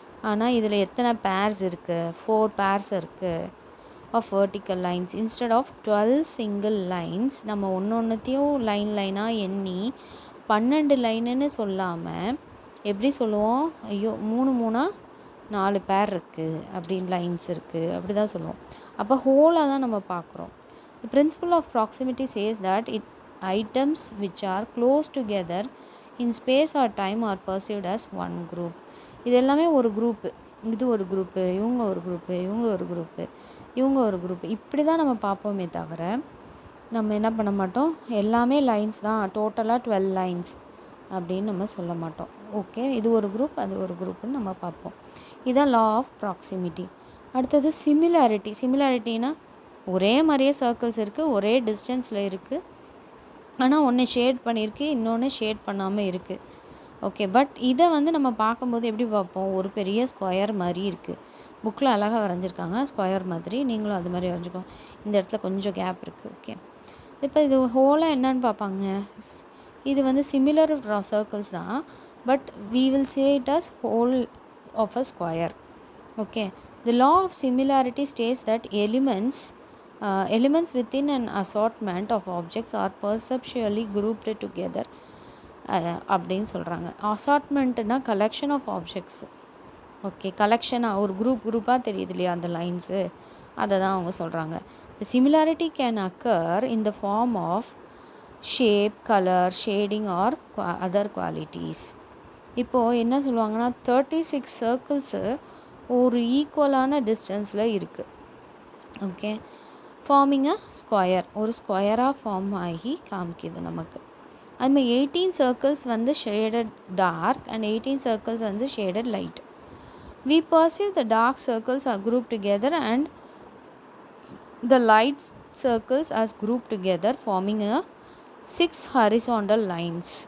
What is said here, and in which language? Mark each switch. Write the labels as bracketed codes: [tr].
[ta] ஆனால் இதில் எத்தனை பேர்ஸ் இருக்குது, 4 பேர்ஸ் இருக்குது of vertical lines. Instead of 12 single lines நம்ம ஒன்றையும் லைனாக எண்ணி 12 லைனுன்னு சொல்லாமல் எப்படி சொல்லுவோம், ஐயோ 3 4 பேர் இருக்குது அப்படின்னு, லைன்ஸ் இருக்குது அப்படி தான் சொல்லுவோம். அப்போ ஹோலாக தான் நம்ம பார்க்குறோம். [en] The principle of proximity says that items which are close together in space or time are perceived as one group. [ta] இது எல்லாமே ஒரு குரூப்பு, இது ஒரு குரூப்பு, இவங்க ஒரு குரூப்பு, இவங்க ஒரு குரூப்பு, இவங்க ஒரு குரூப்பு, இப்படி தான் நம்ம பார்ப்போமே தவிர நம்ம என்ன பண்ண மாட்டோம், எல்லாமே லைன்ஸ் தான், டோட்டலாக 12 லைன்ஸ் அப்படின்னு நம்ம சொல்ல மாட்டோம். ஓகே, இது ஒரு குரூப், அது ஒரு குரூப்புன்னு நம்ம பார்ப்போம். இதுதான் லா ஆஃப் ப்ராக்சிமிட்டி. அடுத்தது சிமிலாரிட்டி. சிமிலாரிட்டினா ஒரே மாதிரியே சர்க்கிள்ஸ் இருக்குது, ஒரே டிஸ்டன்ஸில் இருக்குது, ஆனால் ஒன்று ஷேட் பண்ணியிருக்கு, இன்னொன்று ஷேட் பண்ணாமல் இருக்குது. ஓகே, பட் இதை வந்து நம்ம பார்க்கும்போது எப்படி பார்ப்போம், ஒரு பெரிய ஸ்கொயர் மாதிரி இருக்குது. புக்கில் அழகாக வரைஞ்சிருக்காங்க ஸ்கொயர் மாதிரி, நீங்களும் அது மாதிரி வரைஞ்சிக்கோங்க. இந்த இடத்துல கொஞ்சம் கேப் இருக்குது. ஓகே, இப்போ இது ஹோலாக என்னன்னு பார்ப்பாங்க, இது வந்து சிமிலர் சர்க்கிள்ஸ் தான், but [en] we will say it as whole of a square. Okay, the law of similarity states that elements within an assortment of objects are perceptually grouped together [ta] அப்படின்னு சொல்கிறாங்க. அசார்ட்மெண்ட்னா கலெக்ஷன் ஆஃப் ஆப்ஜெக்ட்ஸ். ஓகே, கலெக்ஷனாக ஒரு குரூப்பாக தெரியுது இல்லையா அந்த lines, அதை தான் அவங்க சொல்கிறாங்க. [en] The similarity can occur in the form of shape, color, shading or other qualities. [ta] இப்போது என்ன சொல்லுவாங்கன்னா 36 சர்க்கிள்ஸு ஒரு ஈக்குவலான டிஸ்டன்ஸில் இருக்குது. ஓகே, ஃபார்மிங் அ ஸ்கொயர், ஒரு ஸ்கொயராக ஃபார்ம் ஆகி காமிக்குது நமக்கு. அதுமாதிரி 18 சர்க்கிள்ஸ் வந்து ஷேடட் டார்க் அண்ட் 18 சர்க்கிள்ஸ் வந்து shaded light. [en] We perceive the dark circles are grouped together and the light circles as grouped together forming a 6 horizontal lines.